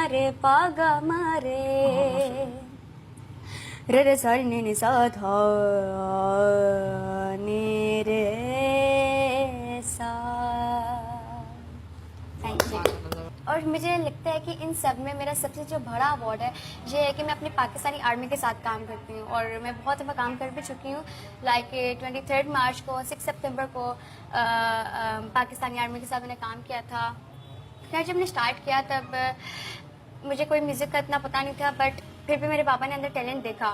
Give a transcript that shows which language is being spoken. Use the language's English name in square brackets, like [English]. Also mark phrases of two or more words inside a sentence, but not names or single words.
[English] पागा मारे रे रे सा नी नी सा धा नी रे सा। Thank you. [Urdu] اور مجھے لگتا ہے کہ ان سب میں میرا سب سے جو بڑا ایوارڈ ہے یہ ہے کہ میں اپنی پاکستانی آرمی کے ساتھ کام کرتی ہوں اور میں بہت دفعہ کام کر بھی چکی ہوں. لائک 23 مارچ کو 6 ستمبر کو پاکستانی آرمی کے ساتھ میں نے کام کیا تھا. خیر جب میں نے سٹارٹ کیا تب مجھے کوئی میوزک کا اتنا پتا نہیں تھا، بٹ پھر بھی میرے پاپا نے اندر ٹیلنٹ دیکھا.